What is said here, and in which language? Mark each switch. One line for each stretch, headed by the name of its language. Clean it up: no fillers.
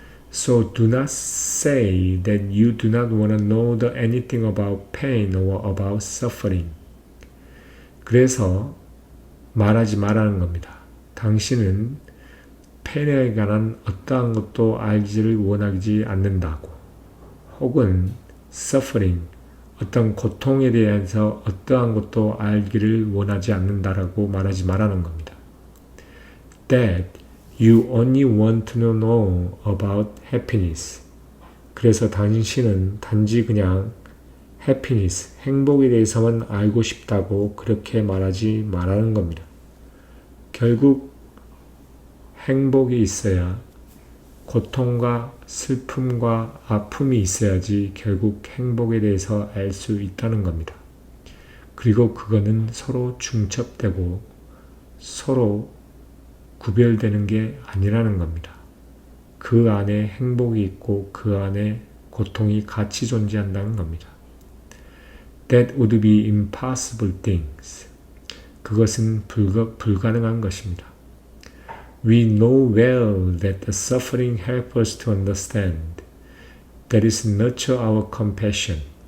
English: So do not say that you do not want to know anything about pain or about suffering.
Korean: 그래서 말하지 말라는 겁니다. 당신은 폐해에 관한 어떠한 것도 알지를 원하지 않는다고. 혹은 suffering, 어떤 고통에 대해서 어떠한 것도 알기를 원하지 않는다라고 말하지 말라는 겁니다.
English: That you only want to know about happiness.
Korean: 그래서 당신은 단지 그냥 happiness, 행복에 대해서만 알고 싶다고 그렇게 말하지 말라는 겁니다. 결국 행복이 있어야 고통과 슬픔과 아픔이 있어야지 결국 행복에 대해서 알 수 있다는 겁니다. 그리고 그거는 서로 중첩되고 서로 구별되는 게 아니라는 겁니다. 그 안에 행복이 있고 그 안에 고통이 같이 존재한다는 겁니다.
English: That would be impossible things.
Korean: 그것은 불가능한 것입니다.
English: We know well that the suffering helps us to understand. That is nurture our compassion.